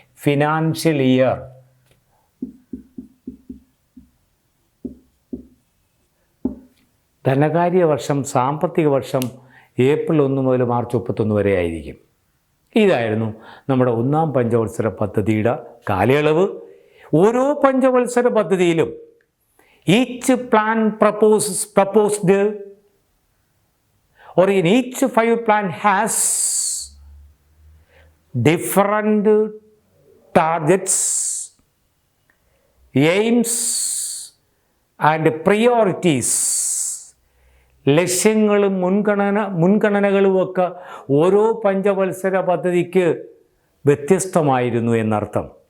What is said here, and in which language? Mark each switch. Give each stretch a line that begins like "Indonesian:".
Malayalam: Financial year ധനകാര്യ വർഷം, സാമ്പത്തിക വർഷം ഏപ്രിൽ 1 മുതൽ മാർച്ച് 31 വരെ ആയിരിക്കും. ഇതായിരുന്നു നമ്മുടെ ഒന്നാം പഞ്ചവത്സര പദ്ധതിയുടെ കാലയളവ്. ഓരോ പഞ്ചവത്സര പദ്ധതിയിലും
English: each plan proposed or in each 5 plan has different targets, aims and priorities,
Malayalam: ലക്ഷ്യങ്ങളും മുൻഗണനകളുമൊക്കെ ഓരോ പഞ്ചവത്സര പദ്ധതിക്ക് വ്യത്യസ്തമായിരുന്നു എന്നർത്ഥം.